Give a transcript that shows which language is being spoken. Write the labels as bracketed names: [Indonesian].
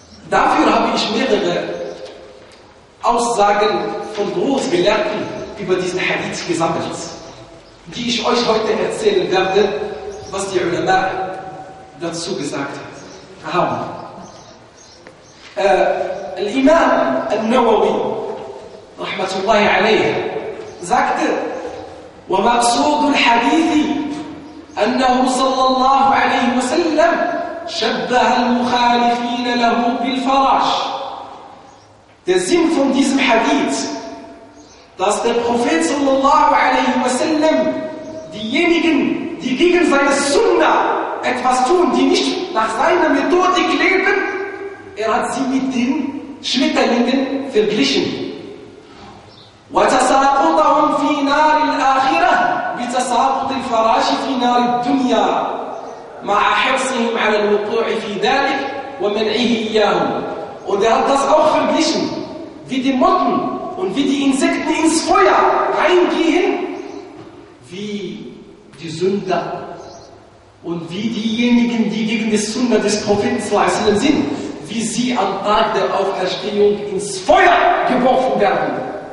[German] Dafür habe ich mehrere Aussagen von Großgelehrten über diesen Hadith gesammelt, die ich euch heute erzählen werde, was die Ulama dazu gesagt haben. [Arabic] Al-Imam al-Nawawi, rahmatullahi alayhi, sagte, ومقصود الحديث أنه صلى الله عليه وسلم شبه المخالفين له بالفراش. [German] Der Sinn von diesem Hadith, dass der Prophet صلى الله عليه وسلم diejenigen, die gegen seine Sunna etwas tun, die nicht nach seiner Methodik leben, hat sie mit den Schmetterlingen verglichen. [Arabic] وتساقطهم في نار الآخرة بتساقط الفراش في نار الدنيا مع حرصهم على الوقوع في ذلك ومنعه إياهم. [German] Und hat das auch verglichen, wie die Motten und wie die Insekten ins Feuer reingehen, wie die Sünder und wie diejenigen, die gegen die Sünder des Propheten sind, wie sie am Tag der Auferstehung ins Feuer geworfen werden.